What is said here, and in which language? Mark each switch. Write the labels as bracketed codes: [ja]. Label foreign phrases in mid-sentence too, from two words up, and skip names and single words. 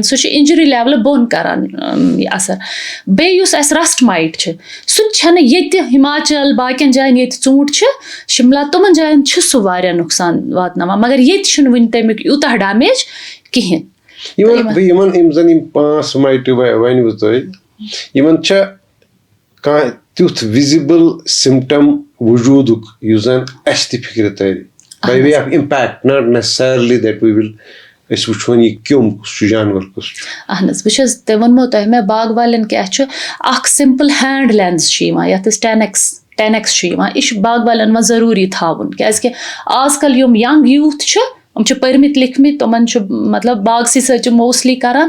[ks] سُہ چھُ اِنجری لیولہٕ بۄن کران یہِ اَثر. بیٚیہِ یُس اَسہِ [en] rust mite [ks] چھِ سُہ تہِ چھَنہٕ ییٚتہِ ہِماچل باقین جاین ییٚتہِ ژوٗنٛٹھۍ چھِ شِملا تِمن جاین چھُ سُہ واریاہ نۄقصان واتناوان. مگر ییٚتہِ چھُنہٕ وُنہِ تَمیُک یوٗتاہ ڈیمیج کِہینۍ. یِمن 5 مایٹہٕ ؤنوٕ تۄہہِ یِمن چھا کانٛہہ تیُتھ [en] visible symptom [ks] وجوٗدُک یُس زن اَسہِ تہِ فِکرِ ترِ [en] by way of impact not necessarily that we will [ks] أسۍ وٕچھون یہِ کیوٚم کُس چھُ جانور کُس چھُ. اہن حظ بہٕ چھَس تۄہہِ ووٚنمو تۄہہِ مےٚ باغ والٮ۪ن کیاہ چھُ اکھ [en] simple hand lens [ks] چھُ یِوان یَتھ أسۍ 10x چھُ یِوان. یہِ چھُ باغ والٮ۪ن منٛز ضروٗری تھاوُن کیازِ کہِ آز کل یِم [en] young youth [ks] چھِ یِم چھِ پٔرمٕتۍ لیکھمٕتۍ تِمن چھُ مطلب باغسٕے سۭتۍ چھِ موسٹلی کران.